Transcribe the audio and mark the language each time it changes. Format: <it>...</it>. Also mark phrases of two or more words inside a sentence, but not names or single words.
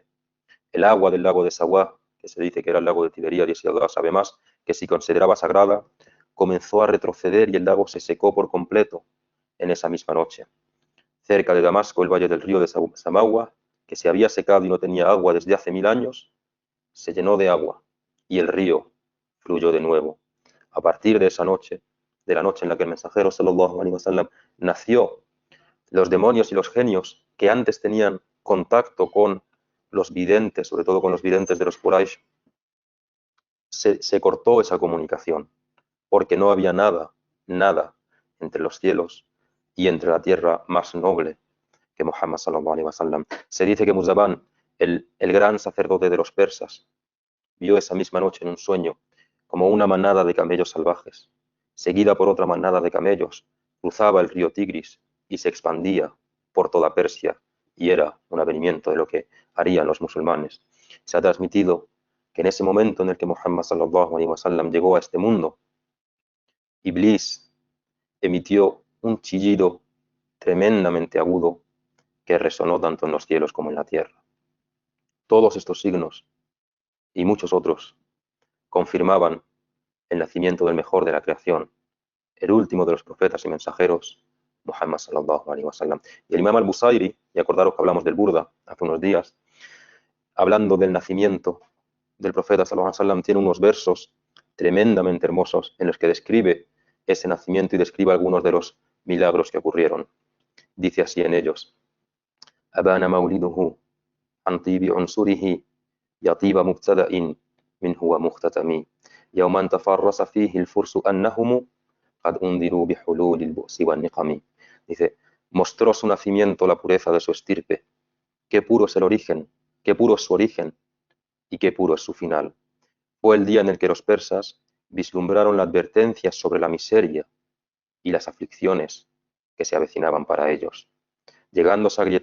<es>El agua del lago de Sawá, que se dice que era el lago de Tiberíades y Allah sabe más, que se consideraba sagrada, comenzó a retroceder y el lago se secó por completo en esa misma noche. Cerca de Damasco, el valle del río de Samawa, que se había secado y no tenía agua desde hace 1000 años, se llenó de agua y el río fluyó de nuevo. A partir de esa noche, de la noche en la que el mensajero</es> <ar>صلى الله عليه وسلم</ar> <es>nació, los demonios y los genios que antes tenían contacto con los videntes, sobre todo con los videntes de los Quraysh, se cortó esa comunicación, porque no había nada entre los cielos y entre la tierra más noble que Muhammad</es> <ar>صلى الله عليه وسلم.</ar> <es>Se dice que Muzabán, el gran sacerdote de los persas, vio esa misma noche en un sueño como una manada de camellos salvajes, seguida por otra manada de camellos, cruzaba el río Tigris y se expandía por toda Persia, y era un avenimiento de lo que harían los musulmanes. Se ha transmitido que en ese momento en el que Muhammad</es> <ar>صلى الله عليه وسلم</ar> <es>llegó a este mundo, Iblis emitió un chillido tremendamente agudo que resonó tanto en los cielos como en la tierra. Todos estos signos y muchos otros confirmaban el nacimiento del mejor de la creación, el último de los profetas y mensajeros,</es> <ar>محمد صلى الله عليه وسلم.</ar> <es>Y el Imam al-Busayri, y acordaros que hablamos del Burda hace unos días, hablando del nacimiento del profeta</es> <ar>صلى الله عليه وسلم,</ar> <es>tiene unos versos tremendamente hermosos en los que describe ese nacimiento y describe algunos de los milagros que ocurrieron. Dice así en ellos:</es> <ar>أبان مولده عن طيب عنصره يا طيب مبتدأ منه ومختتم يوما تفرس فيه الفرس أنهم قد أنذروا بحلول البؤس والنقم.</ar> <es>Dice, mostró su nacimiento la pureza de su estirpe. Qué puro es el origen, qué puro es su origen y qué puro es su final. Fue el día en el que los persas vislumbraron la advertencia sobre la miseria y las aflicciones que se avecinaban para ellos, llegándose a agrietar</es>